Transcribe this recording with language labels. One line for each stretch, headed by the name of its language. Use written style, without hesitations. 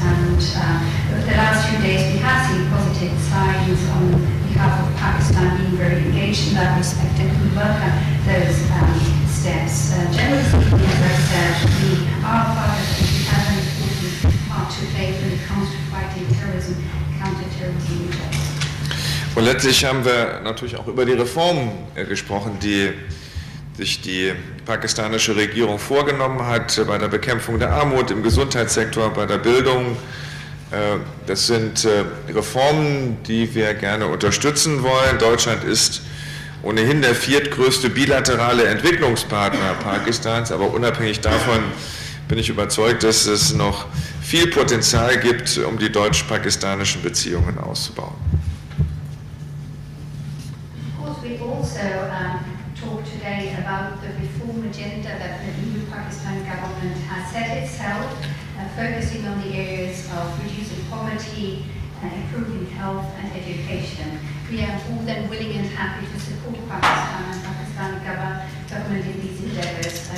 English: And over the last few days, we have seen positive signs on behalf of Pakistan being very engaged in that respect, and we welcome those steps. Generally speaking, as I said, we are part of it. We have an important part to play when it comes to fighting terrorism, counter-terrorism measures.
German: Und letztlich haben wir natürlich auch über die Reformen gesprochen, die sich die pakistanische Regierung vorgenommen hat bei der Bekämpfung der Armut, im Gesundheitssektor, bei der Bildung. Das sind Reformen, die wir gerne unterstützen wollen. Deutschland ist ohnehin der viertgrößte bilaterale Entwicklungspartner Pakistans, aber unabhängig davon bin ich überzeugt, dass es noch viel Potenzial gibt, um die deutsch-pakistanischen Beziehungen auszubauen.
English: We've also talked today about the reform agenda that the new Pakistan government has set itself, focusing on the areas of reducing poverty, improving health and education. We are more than willing and happy to support Pakistan and Pakistani government in these endeavours.